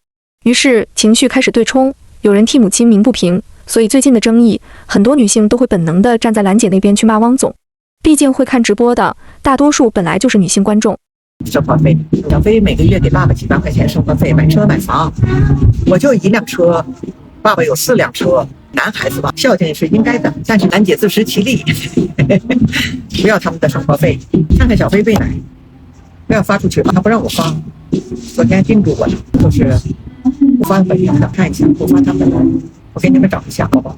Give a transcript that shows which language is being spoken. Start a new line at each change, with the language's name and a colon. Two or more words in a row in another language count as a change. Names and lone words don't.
Chinese: 於是情緒開始對衝，有人替母親鳴不平，所以最近的爭議，很多女性都會本能地站在蘭姐那邊去罵汪總。畢竟會看直播的，大多數本來就是女性觀眾。生活費，小飛每個月給爸爸幾萬塊錢生活費，買車買房，我就一輛車，爸爸有4輛車。男孩子吧，孝敬也是應該的，但是蘭姐自食其力，不要他們的生活費。看看小飛餵奶，不要發出去，他不讓我發。昨天叮囑我了，就是不發本人的，看一下，不發他們的，我給你們找一下，好不好？